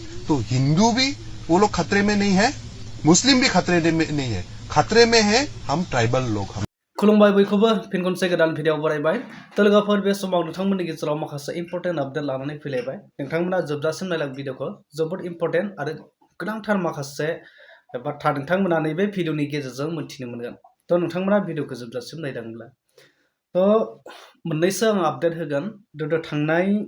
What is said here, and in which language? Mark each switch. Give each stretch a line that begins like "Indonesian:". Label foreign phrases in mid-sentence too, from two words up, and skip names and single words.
Hindi: तो हिंदू भी वो लोग खतरे में नहीं है, मुस्लिम भी खतरे में नहीं है, खतरे में है हम ट्राइबल लोग।
Bodo: खुलुमबाय बयखौबो फिन खनसे गोदान भिडिअ बरायबाय तो लोगोफोर बे समाव नोंथांमोननि गेजेराव माखासे
English: important update
Bodo: लानानै फैलायबाय नोंथांमोना जोबजासिम नायलां भिडिअखौ जोबोद इम्पर्टेन्ट आरो गोनांथार माखासे बाथ्रा नोंथांमोना नैबे भिडिअनि गेजेरजों मोनथिनो मोनगोन तो नोंथांमोना भिडिअखौ जोबजासिम नायलांब्ला तो मोननैसो आं आपडेट होगोन गोदो थांनाय